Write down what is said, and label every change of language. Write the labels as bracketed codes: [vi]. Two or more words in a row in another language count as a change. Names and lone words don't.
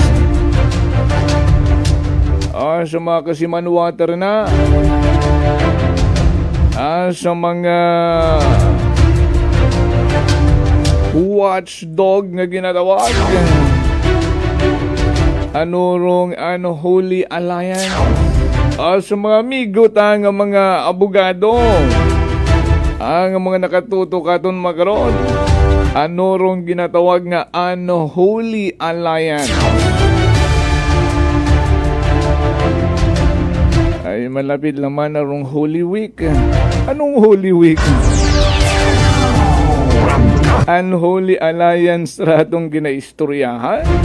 [hil] Sa mga kasimanwater na, sa mga watchdog nga ginatawag, ano rong Unholy Alliance? Sa mga amigo ta nga mga abogado, ang mga nakatuto katon makaron, ano rong ginatawag nga Unholy Alliance? Ay malapit naman na rong Holy Week. Anong Holy Week? Unholy Alliance ratong ginaistoryahan?